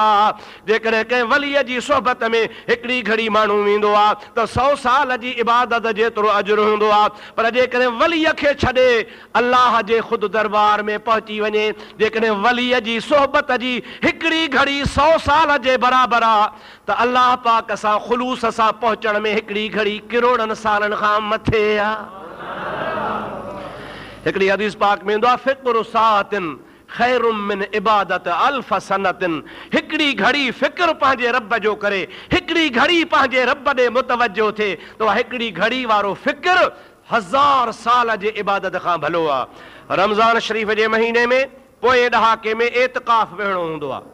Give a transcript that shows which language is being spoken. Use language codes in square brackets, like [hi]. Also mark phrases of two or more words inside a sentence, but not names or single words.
[sd] जेकॾहिं कंहिं वलीअ जी सोहबत में हिकिड़ी घड़ी माण्हू वेंदो आहे त 100 साल जी इबादत जेतिरो अजर हूंदो आहे, पर जेकॾहिं वलीअ खे छॾे अलाह जे ख़ुदि दरबार में पहुची वञे, जेकॾहिं वलीअ जी सोहबत जी हिकिड़ी घड़ी 100 साल जे बराबरि आहे, त अलाह पाक सां ख़ुलूस सां पहुचण में हिकिड़ी घड़ी करोड़नि सालनि खां मथे आहे। हिकिड़ी हदीस पाक में ईंदो आहे [ar] فكر ساعة خير من عبادة ألف سنة. [sd] हिकिड़ी घड़ी फिक्र पंहिंजे रब जो करे, हिकिड़ी घड़ी पंहिंजे रब ॾे मुतवजो थिए त हिकिड़ी घड़ी वारो फिक्र 1000 साल जे इबादत खां भलो आहे। रमज़ान शरीफ़ जे महीने में पोएं ॾहाके में एतिकाफ़ वेहणो हूंदो आहे।